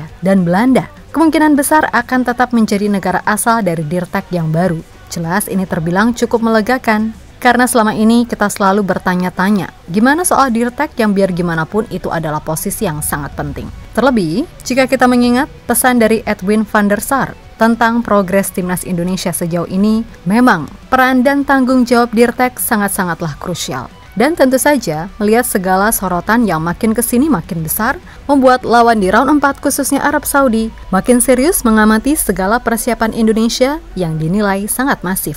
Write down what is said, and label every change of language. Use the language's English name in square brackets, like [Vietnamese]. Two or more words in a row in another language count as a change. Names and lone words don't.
[Indonesian] Dan Belanda kemungkinan besar akan tetap menjadi negara asal dari dirtek yang baru. Jelas ini terbilang cukup melegakan, karena selama ini kita selalu bertanya-tanya, gimana soal dirtek yang biar gimana pun itu adalah posisi yang sangat penting. Terlebih, jika kita mengingat pesan dari Edwin van der Sar tentang progres timnas Indonesia sejauh ini, memang peran dan tanggung jawab dirtek sangat-sangatlah krusial. Dan tentu saja, melihat segala sorotan yang makin kesini makin besar, membuat lawan di round 4 khususnya Arab Saudi makin serius mengamati segala persiapan Indonesia yang dinilai sangat masif.